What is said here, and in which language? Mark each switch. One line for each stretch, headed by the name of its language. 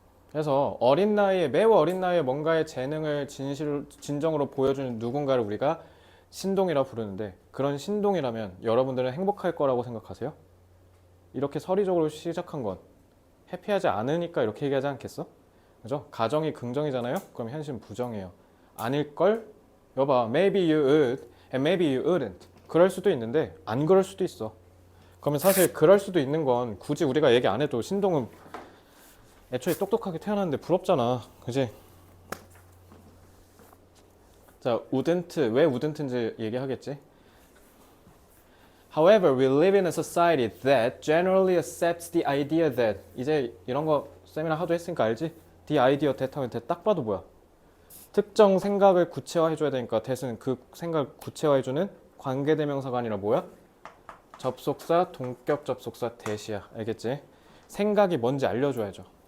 Korean: 그래서 어린 나이에, 매우 어린 나이에 뭔가의 재능을 진정으로 보여주는 누군가를 우리가 신동이라 부르는데, 그런 신동이라면 여러분들은 행복할 거라고 생각하세요? 이렇게 서리적으로 시작한 건 해피하지 않으니까 이렇게 얘기하지 않겠어? 그죠? 가정이 긍정이잖아요? 그럼 현실은 부정이에요. 아닐걸? 여봐,
English: maybe you would and maybe you wouldn't.
Korean: 그럴 수도 있는데 안 그럴 수도 있어. 그러면 사실 그럴 수도 있는 건 굳이 우리가 얘기 안 해도 신동은 애초에 똑똑하게 태어났는데 부럽잖아. 그지? 자, wouldn't, 왜 wouldn't인지 얘기하겠지?
English: However, we live in a society that generally accepts the idea that.
Korean: 이제 이런 거 세미나 하도 했으니까 알지?
English: the idea that
Korean: 하면 딱 봐도 뭐야? 특정 생각을 구체화해줘야 되니까 that은 그 생각을 구체화해주는 관계대명사가 아니라 뭐야? 접속사, 동격 접속사 that이야. 알겠지? 생각이 뭔지 알려줘야죠.